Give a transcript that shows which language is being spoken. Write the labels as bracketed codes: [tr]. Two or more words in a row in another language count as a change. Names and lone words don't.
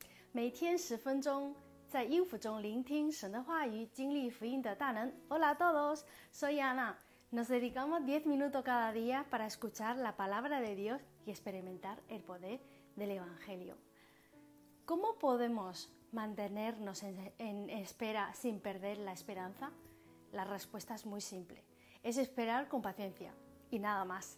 [zh] 每天10分钟，在音符中聆听神的话语，经历福音的大能。 [es] Hola a todos, soy Ana. Nos dedicamos 10 minutos cada día para escuchar la palabra de Dios y experimentar el poder del Evangelio. ¿Cómo podemos mantenernos en espera sin perder la esperanza? La respuesta es muy simple. Es esperar con paciencia y nada más.